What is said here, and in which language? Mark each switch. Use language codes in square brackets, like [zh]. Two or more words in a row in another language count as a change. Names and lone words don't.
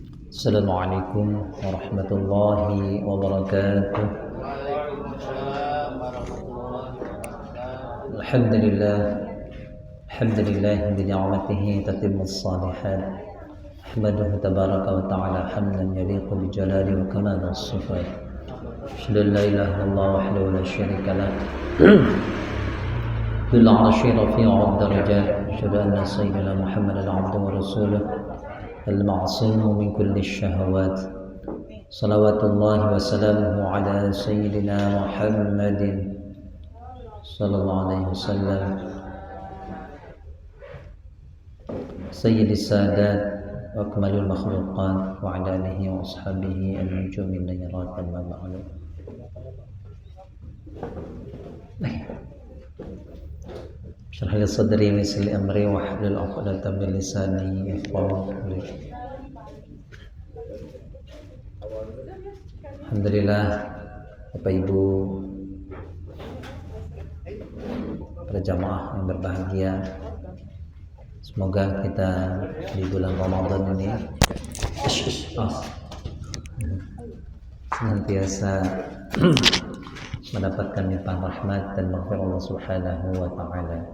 [ar] Assalamualaikum warahmatullahi wabarakatuh. Alhamdulillah, alhamdulillah bi ni'matihi tatimmus shalihat. Ahmaduhu tabaraka wa ta'ala hamdan yaliqu bi jalali wa kamali as-sifat. Asyhadu an la ilaha illallah wahdahu la syarika lah. Bil 'arsy rafi'ud darajat. Asyhadu anna sayyidina Muhammadan 'abduhu wa rasuluh. المعصوم من كل الشهوات صلوات الله وسلامه على سيدنا محمد صلى الله عليه وسلم سيد السادات وأكمل المخلوقات وعلى آله وأصحابه النجوم النيرات أما بعد. Syarah li sadri misli amri wa hlul 'uqdatam min lisani yafqahu qawli. Alhamdulillah, [id] Bapak Ibu, para jamaah yang berbahagia, semoga kita di bulan Ramadan ini senantiasa mendapatkan limpahan rahmat dan maghfirah Allah [ar] Subhanahu wa taala.